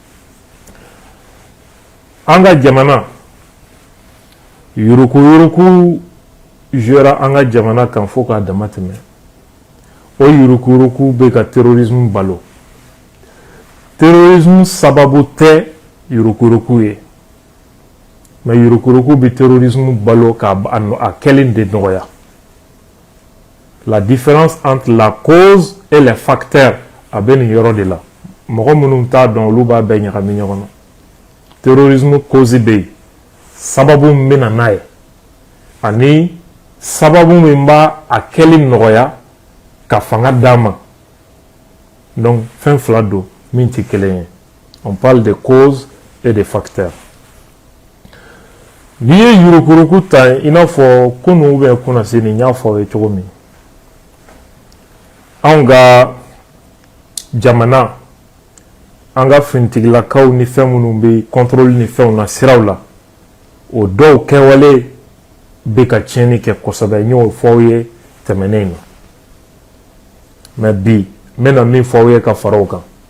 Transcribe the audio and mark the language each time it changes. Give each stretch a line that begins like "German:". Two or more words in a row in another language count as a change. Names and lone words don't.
Bambara: an ka jamana yuruku-yuruku jɔra an ka jamana kan fo k'a dama tɛmɛ o yuruku-yuruku bɛ ka terrorisme balo terrorisme sababu tɛ yuruku-yuruku ye mais yuruku-yuruku bɛ terrorisme balo k'a kɛlen de nɔgɔya la
French: différence entre la cause et les
Bambara: facteurs a bɛ nin yɔrɔ de la mɔgɔ minnu t'a dɔn olu b'a bɛɛ ɲagami ɲɔgɔn na terrorisme cause bɛ yen sababu min bɛ na n'a ye ani sababu min b'a a kɛli nɔgɔya ka fanga d'a ma donc fɛn fila don min tɛ kelen ye
French: on parle de cause et de facteurs
Bambara: n'i ye yuruku-yuruku ta i n'a fɔ kunu bɛ kunna se nin n y'a fɔ aw ye cogo min anw ka jamana an ka finitigilakaw ni fɛn minnu bɛ contrôle ni fɛnw na siraw la o dɔw kɛwale bɛ ka tiɲɛni kɛ kosɛbɛ n y'o fɔ aw ye tɛmɛnen na mais bi n bɛna min fɔ aw ye ka fara o kan